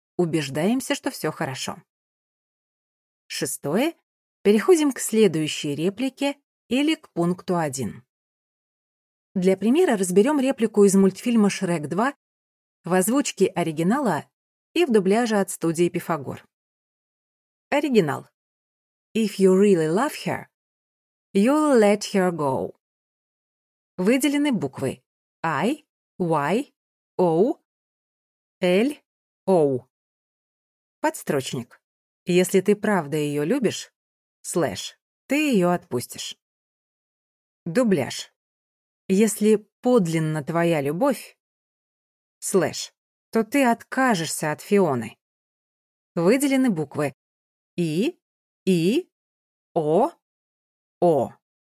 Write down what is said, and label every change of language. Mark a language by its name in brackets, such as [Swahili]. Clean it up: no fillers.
[Russian] Убеждаемся, что все хорошо. Шестое. Переходим к следующей реплике или к пункту 1. Для примера разберем реплику из мультфильма «Шрек 2» в озвучке оригинала и в дубляже от студии «Пифагор». Оригинал. [English] If you really love her, you'll let her go. [Russian] Выделены буквы I, Y, O, L, O. Подстрочник. Если ты правда ее любишь, слэш, ты ее отпустишь. Дубляж. Если подлинна твоя любовь, слэш, то ты откажешься от Фионы. Выделены буквы И, И, О, О.